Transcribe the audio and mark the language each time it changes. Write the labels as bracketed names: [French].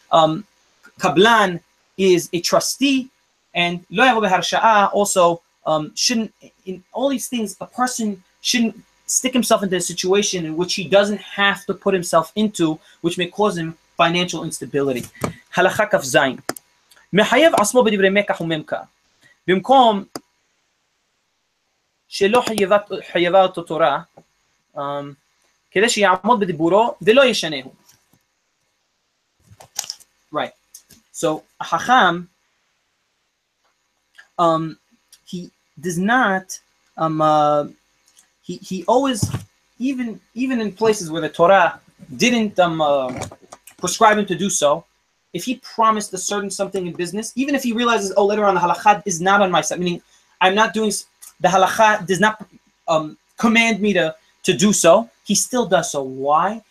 [English] Kablan is a trustee, and [Hebrew] lo yavo beharsha'a [English] also shouldn't, in all these things, a person shouldn't stick himself into a situation in which he doesn't have to put himself into, which may cause him financial instability. [Hebrew] Halakha kaf zayin. מחייב עצמו בדברי מקח וממכר. במקום שלא חייבה אותו תורה, כדי שיעמוד בדיבורו ולא ישנהו. [English] Right. So a Hacham, he does not, he always, even in places where the Torah didn't prescribe him to do so, if he promised a certain something in business, even if he realizes, oh, later on the halakha is not on my side, meaning I'm not doing, the halakha does not command me to do so, he still does so. Why?